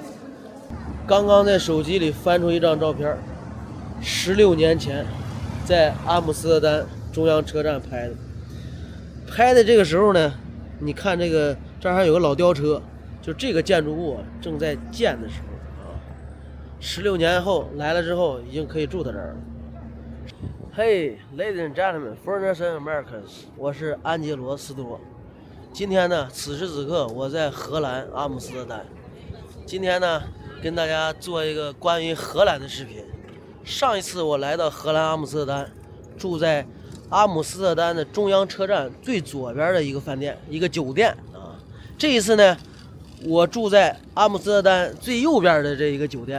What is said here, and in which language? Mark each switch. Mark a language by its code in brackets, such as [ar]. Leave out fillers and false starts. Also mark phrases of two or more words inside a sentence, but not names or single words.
[zh] 刚刚在手機裡翻出一張照片，16年前在阿姆斯特丹中央車站拍的这个时候呢，你看这个这儿还有个老吊车，就这个建筑物正在建的时候啊。16年后来了之后，已经可以住在这儿了。 [en] Hey, ladies and gentlemen, foreigners and Americans， [zh] 我是安杰罗斯多。今天呢，此时此刻我在荷蘭阿姆斯特丹。今天呢，跟大家做一個關於荷蘭的視頻。上一次我來到荷蘭阿姆斯特丹，住在阿姆斯特丹的中央車站最左邊的一個飯店，一個酒店啊。這一次呢，我住在阿姆斯特丹最右邊的這一個酒店。